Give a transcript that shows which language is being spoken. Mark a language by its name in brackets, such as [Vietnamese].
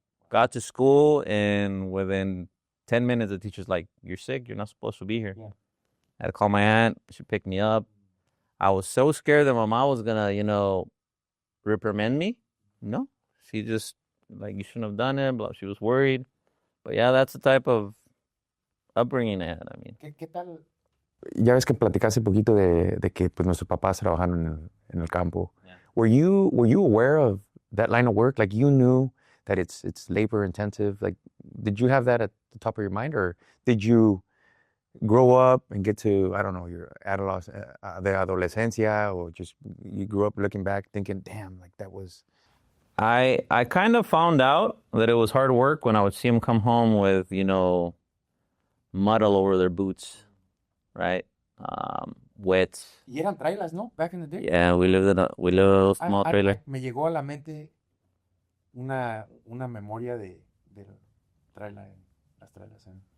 [English] Got to school and within 10 minutes, the teacher's like, you're sick, you're not supposed to be here. Yeah. I had to call my aunt, she picked me up. I was so scared that my mom was gonna, reprimand me. No, she just you shouldn't have done it. Blah. She was worried, but yeah, that's the type of upbringing I had. I mean, [Spanish] ¿Qué tal? Ya ves que platicaste un poquito de que pues nuestros papás trabajaron en el campo. [English] Yeah. Were you aware of that line of work? Like you knew that it's labor intensive. Like, did you have that at the top of your mind, or did you grow up and get to, I don't know, your the adolescencia, or just you grew up looking back thinking, damn, like that was... I kind of found out that it was hard work when I would see them come home with, mud all over their boots, right? Wet. [Spanish] Y eran trailers, ¿no? [English] Back in the day. Yeah, we lived in a small trailer. [Spanish] Me llegó a la mente una memoria de trailer, las trailers.